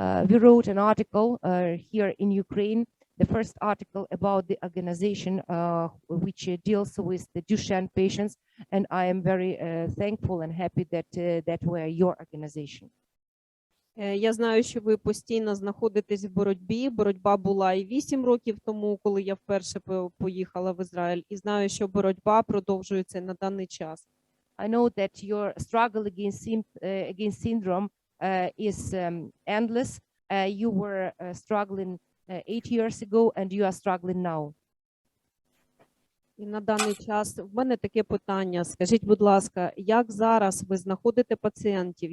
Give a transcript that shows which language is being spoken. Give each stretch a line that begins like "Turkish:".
English: We wrote an article here in Ukraine, the first article about the organization which deals with the Duchenne patients, and I am very thankful and happy that we're your organization.
Ukrainian: Я знаю, що ви постійно знаходитесь в боротьбі. Боротьба була і 8 років тому, коли я вперше поїхала в Ізраїль, і знаю, що боротьба продовжується на даний час.
English: I know that your struggle against syndrome is endless. You were struggling 8 years ago, and you are struggling now.
Ukrainian: І на даний час в мене таке питання. Скажіть, будь ласка, як зараз ви знаходите пацієнтів?